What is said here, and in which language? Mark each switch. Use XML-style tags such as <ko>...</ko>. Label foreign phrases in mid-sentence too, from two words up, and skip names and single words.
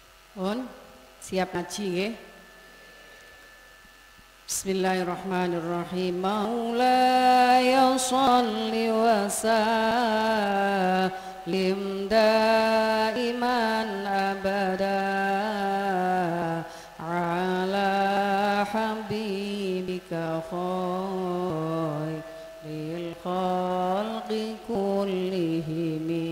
<jv>On, siap ngaji nggih.</jv> <ar>بسم الله الرحمن الرحيم. مولاي صل وسلم دائما أبدا على حبيبك خير الخلق كلهم.</ar>